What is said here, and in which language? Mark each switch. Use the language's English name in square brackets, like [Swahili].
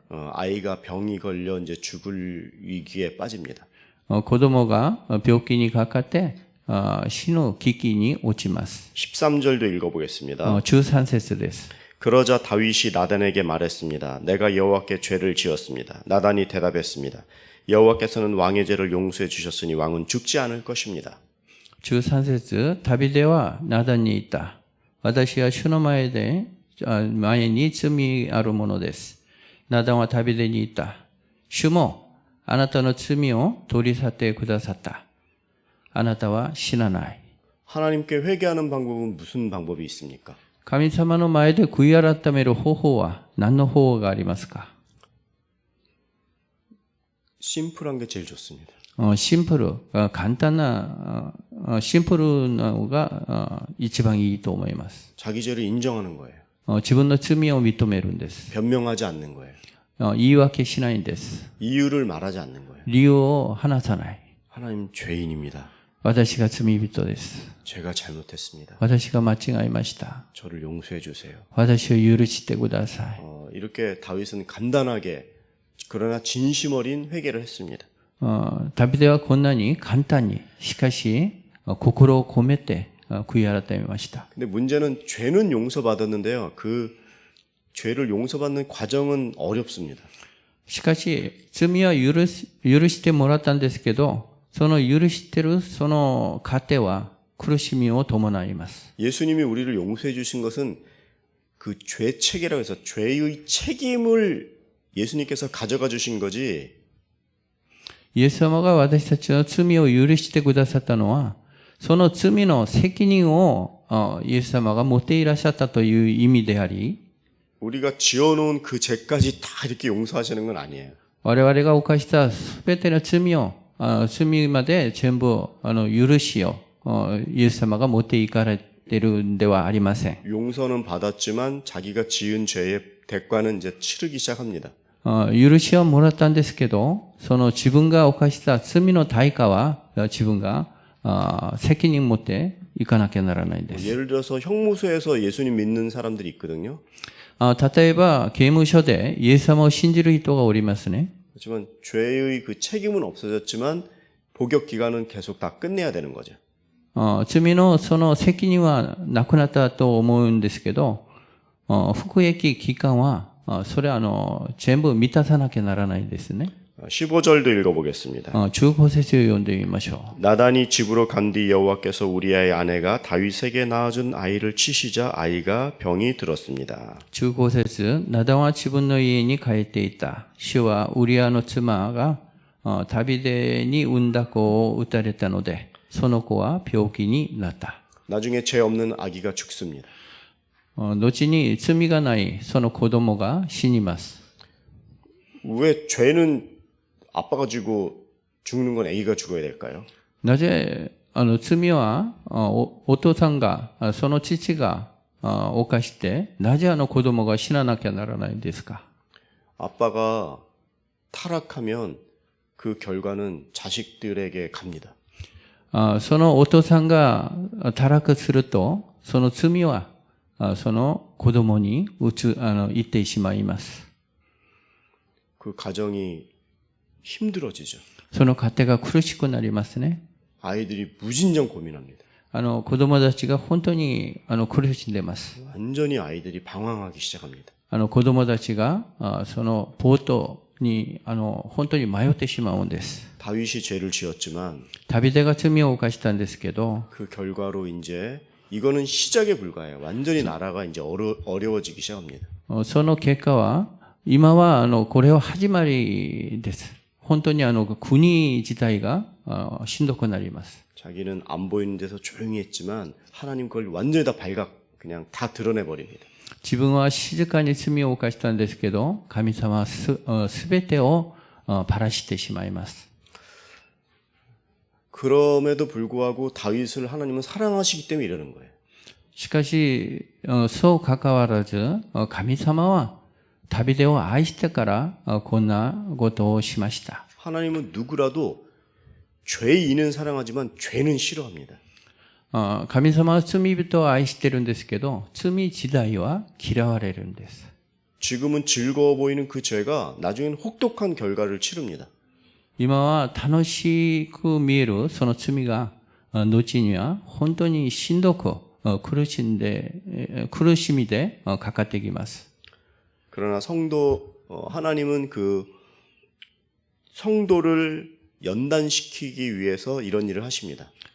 [Korean] 아이가 병이 걸려 이제 죽을 위기에 빠집니다. [Japanese] 子供が病気にかかって死の危機に落ちます。 [Korean] 13절도 읽어보겠습니다. [Japanese] 13節です。 [Korean] 그러자 다윗이 나단에게 말했습니다. 내가 여호와께 죄를 지었습니다. 나단이 대답했습니다. 여호와께서는 왕의 죄를 용서해 주셨으니 왕은 죽지 않을 것입니다. [Japanese] 13節ダビデはナダンに言った。私は主の前に罪あるものです。ナダンはダビデに言った。主もあなたの罪を取り去ってくださった。あなたは死なない。 [Korean] 하나님께 회개하는 방법은 무슨 방법이 있습니까? [Japanese] 神様の前で悔い改める方法は何の方法がありますか？ [Korean] 심플한 게 제일 좋습니다. [Japanese] シンプル、簡単な、シンプルなのが一番いいと思います。 [Korean] 자기 죄를 인정하는 거예요. [Japanese] 自分の罪を認めるんです。 [Korean] 변명하지 않는 거예요. [Japanese] 言い訳しないんです。 [Korean] 이유를 말하지 않는 거예요. [Japanese] 理由を話さない。 [Korean] 하나님 죄인입니다. [Japanese] 私が罪人です。 [Korean] 제가 잘못했습니다. [Japanese] 私が間違いました。 [Korean] 저를 용서해 주세요. [Japanese] 私を許してください。 [Korean] 이렇게 다윗은 간단하게 그러나 진심 어린 회개를 했습니다. [Japanese] ダビデはこんなに簡単に、しかし心を込めて悔い改めました。 [Korean] 근데 문제는 죄는 용서받았는데요. 그 죄를 용서받는 과정은 어렵습니다. [Japanese] しかし罪は許してもらったんですけど、その許してるその過程は苦しみを伴います。 [Korean] 예수님이 우리를 용서해 주신 것은 그 죄책이라고 해서 죄의 책임을 예수님께서 가져가 주신 거지. [Japanese] イエス様が私たちの罪を許してくださったのは、その罪の責任をイエス様が持っていらっしゃったという意味であり、 [Korean] 우리가 지어놓은 그 죄까지 다 이렇게 용서하시는 건 아니에요. [Japanese] 我々が犯したすべての罪まで全部許しをイエス様が持っていかれているんではありません。 [Korean] 용서는 받았지만 자기가 지은 죄의 대가는 이제 치르기 시작합니다. [Japanese] 許しをもらったんですけど、その自分が犯した罪の対価は自分が責任を持っていかなきゃならないんです。 [Korean] 예를 들어서 형무소에서 예수님 믿는 사람들이 있거든요. [Japanese] 例えば刑務所でイエス様を信じる人がおりますね。 [Korean] 하지만 죄의 그 책임은 없어졌지만 복역 기간은 계속 다 끝내야 되는 거죠. [Japanese] 罪のその責任はなくなったと思うんですけど、服役期間は、それは全部満たさなきゃならないんですね。 [Korean] 15절도 읽어보겠습니다. [Japanese] 15節を読んでみましょう。 [Korean] 나단이 집으로 간 뒤 여호와께서 우리아의 아내가 다윗에게 낳아준 아이를 치시자 아이가 병이 들었습니다. [Japanese] 15節、ナダンは自分の家に帰っていた。主はウリアの妻がダビデに産んだ子を撃たれたので、その子は病気になった。 [Korean] 나중에 죄 없는 아기가 죽습니다. [Japanese] 後に罪がないその子供が死にます。 [Korean] 왜 죄는 아빠가 지고 죽는 건 아기가 죽어야 될까요? [Japanese] なぜ罪はお父さんがその父が犯して、なぜ子供が死ななきゃならないんですか？ [Korean] 아빠가 타락하면 그 결과는 자식들에게 갑니다. [Japanese] そのお父さんが堕落すると、その罪はその子供に行ってしまいます。 [Korean] 그 가정이 힘들어지죠. [Japanese] その家庭が苦しくなりますね。 [Korean] 아이들이 무진장 고민합니다. [Japanese] 子供たちが本当に苦しんでます。 [Korean] 완전히 아이들이 방황하기 시작합니다. [Japanese] 子供たちがその冒頭に本当に迷ってしまうんです。 [Korean] 다윗이 죄를 지었지만 [Japanese] ダビデが罪を犯したんですけど、 [Korean] 그 결과로 이제 이거는 시작에 불과해요. 완전히 나라가 이제 어려워지기 시작합니다. [Japanese] その結果は今はこれは始まりです。本当に国自体がしんどくなります。 [Korean] 자기는 안 보이는 데서 조용히 했지만 하나님 그걸 완전히 다 그냥 다 드러내 버립니다. [Japanese] 自分は静かに罪を犯したんですけど、神様はすべてをばらしてしまいます。 [Korean] 그럼에도 불구하고 다윗을 하나님은 사랑하시기 때문에 이러는 거예요. [Japanese] しかし、そうかかわらず、神様はダビデを愛してからこんなことをしました。 [Korean] 하나님은 누구라도 죄인은 사랑하지만 죄는 싫어합니다. [Japanese] 神様は罪人を愛してるんですけど、罪自体は嫌われるんです。 [Korean] 지금은 즐거워 보이는 그 죄가 나중엔 혹독한 결과를 치릅니다. [Japanese] 今は楽しく見えるその罪が後には本当にしんどく苦しみでかかってきます。 [Korean] 그러나 하나님은 그 성도를 연단시키기 위해서 이런 일을 하십니다.